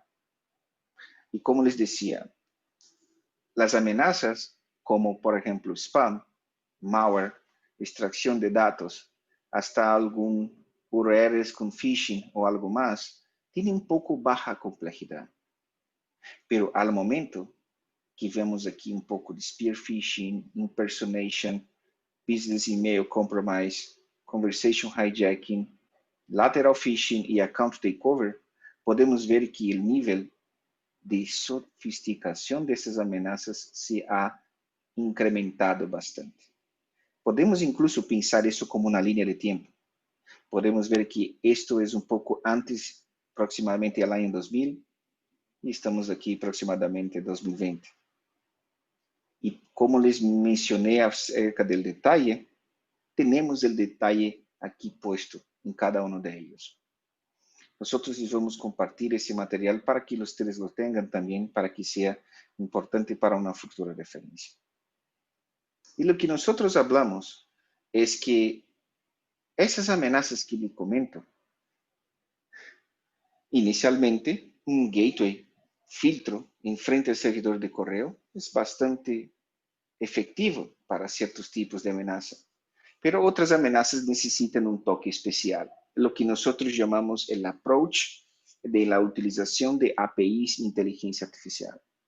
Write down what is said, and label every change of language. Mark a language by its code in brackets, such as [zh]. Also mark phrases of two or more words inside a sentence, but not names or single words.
[es] Y como les decía, las amenazas como por ejemplo spam, malware, extracción de datos, hasta algún URLs con phishing o algo más, tienen un poco baja complejidad. Pero al momento que vemos aquí un poco de [en] spear phishing, impersonation, business email compromise, conversation hijacking, lateral phishing [es] y [en] account takeover, [es] podemos ver que el nivel de sofisticación de [pt] essas ameaças [es] se ha incrementado bastante. [pt] Podemos incluso pensar isso como uma linha de tempo. Podemos ver que isto é um pouco antes, [es] aproximadamente el año 2000, [pt] e estamos aqui aproximadamente em 2020. E como les mencionei acerca do detalhe, temos o detalhe aqui posto em cada um deles. [es] Nosotros les vamos a compartir ese material para que ustedes lo tengan también, para que sea importante para una futura referencia. Y lo que nosotros hablamos es que esas amenazas que le comento, inicialmente un gateway filtro en frente al servidor de correo es bastante efectivo para ciertos tipos de amenaza, pero otras amenazas necesitan un toque especial, lo que nosotros llamamos el approach de la utilización de APIs inteligencia artificial.